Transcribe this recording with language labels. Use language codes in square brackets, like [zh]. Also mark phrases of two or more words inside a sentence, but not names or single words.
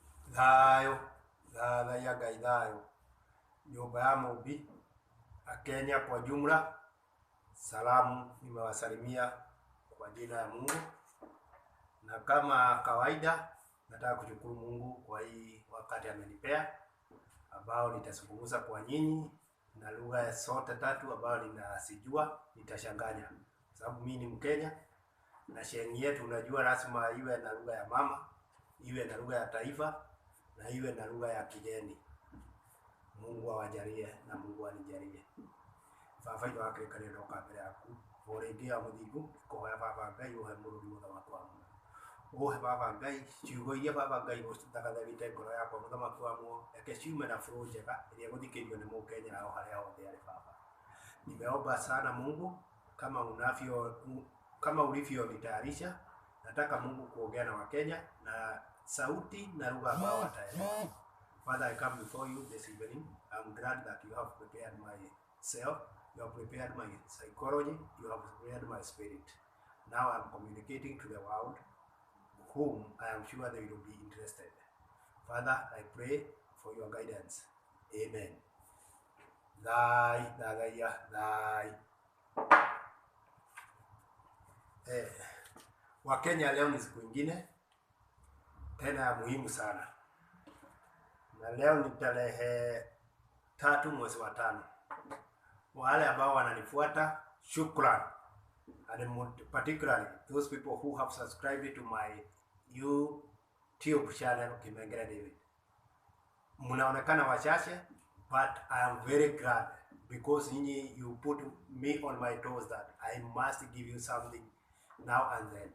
[ki] Thayo, thaya Ngai thayo. [sw] Nyumba ya Mumbi, Kenya kwa jumla, salamu nimewasalimia kwa jina ya Mungu. Na kama kawaida, nataka kushukuru Mungu kwa hii wakati amenipea, ambao nitazungumza kwa nyinyi na lugha zote tatu ambao ninasijua, nitashanganya. Sababu mimi ni Mkenya na sheria yetu unajua lazima iwe na lugha ya mama, iwe na lugha ya taifa na iwe na lugha ya kigeni. Mungu awajalie na Mungu anijalie. [ki] Baba ito akirikania ndoka mbere yaku orengia muthingu kohoya Baba Ngai uhe mururi muthamaki wa muoyo. Uhe Baba Ngai ciugo iria Baba Ngai gutagathagite ngoro yakwa muthamaki wa muoyo, reke ciume na flow njega iria guthikirio ni Mukenya nao haria hothe ari Baba. [sw] Nimeomba sana Mungu kama ulivyonitayarisha, nataka Mungu kuongea na Wakenya na sauti na lugha ambao wataelewa. [en] Father, I come before you this evening. I'm glad that you have prepared myself, you have prepared my psychology, you have prepared my spirit. Now I'm communicating to the world, whom I am sure they will be interested. Father, I pray for your guidance. Amen. Thy. [sw] Wakenya, leo ni siku ingine tena ya muhimu sana. Na leo ni tarehe 3 mwezi wa 5. Wale ambao wananifuata, shukran. [en] And particularly those people who have subscribed to my YouTube channel Kimengere David. [sw] Mnaonekana wachache, [en] but I am very glad because you put me on my toes that I must give you something now and then.